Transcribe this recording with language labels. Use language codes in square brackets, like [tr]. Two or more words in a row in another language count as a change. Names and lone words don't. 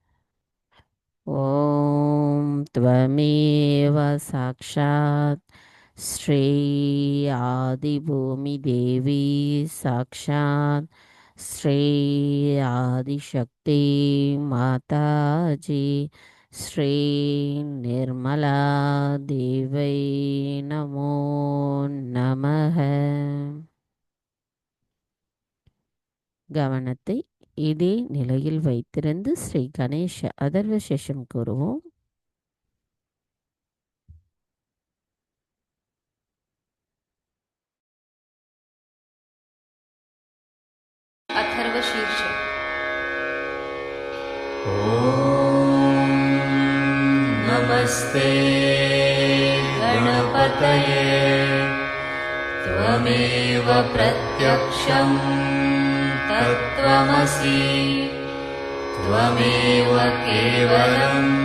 [sa] ஓம் त्वमेव साक्षात् श्री आदि भूमि देवी साक्षात् श्री आदिशक्ति माताजी श्री निर्मला कमलादेव्यै नमो नमः. [ta] கவனத்தை இதே நிலையில் வைத்திருந்து ஸ்ரீ கணேஷ அதர்வ சேஷம் கூறுவோம். [sa] अथर्व शीर्ष। ॐ नमस्ते गणपतये त्वमेव प्रत्यक्षं तत्त्वमसि त्वमेव केवलं